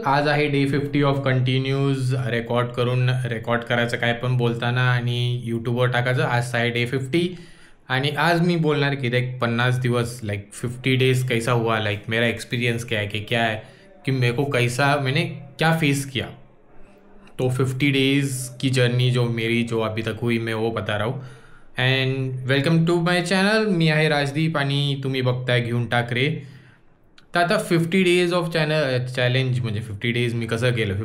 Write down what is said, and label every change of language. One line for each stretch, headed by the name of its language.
Marathi: आज आहे day 50 of continues record करायचं काय पण बोलताना आणि यूट्यूबवर टाकायचं. आज आहे डे 50 आणि आज मी बोलणार की
Hindi: लाइक 50 दिवस लाइक 50 डेज कैसा हुआ, लाइक मेरा एक्सपीरियंस क्या है कि कि मेरे को कैसा मैंने क्या फेस किया. तो 50 डेज की जर्नी जो अभी तक हुई मैं वो बता रहा हूँ.
English: And welcome to my channel.
Marathi: मी आहे राजदीप आणि तुम्ही बघताय घेऊन टाक रे. तर आता 50 डेज ऑफ चॅलेंज म्हणजे 50 डेज मी कसं केलं.